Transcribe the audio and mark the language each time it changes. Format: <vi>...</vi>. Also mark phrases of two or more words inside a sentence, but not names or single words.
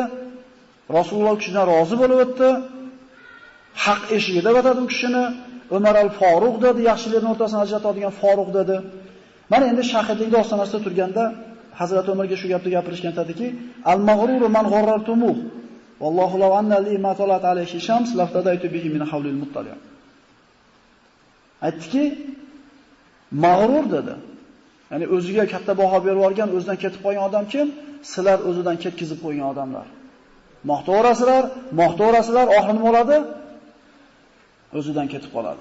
<uz>Rasululloh kishidan rozi bo'lib o'tdi. Haq eshigida batadi u kishini. Umar al-Faruq dedi, yaxshilarning o'rtasini ajratadigan Faruq dedi. Mana endi shahidlikda ostonasida turganda Hazrat Umarga shu gapni gapirishgan tadiki,</uz> <ar>"المغرور من غررتموه. والله لو أن لي ما طلعت عليه الشمس لافتديت به من هول المطلع."</ar> <uz>Aytdiki, mag'rur dedi. Ya'ni o'ziga katta baho berib olgan, o'zidan ketib qolgan odam kim? Sizlar o'zidan ketkizib qo'ygan odamlar. Maqtaverasizlar, oxiri nima bo'ladi? O'zidan ketib qoladi.</uz>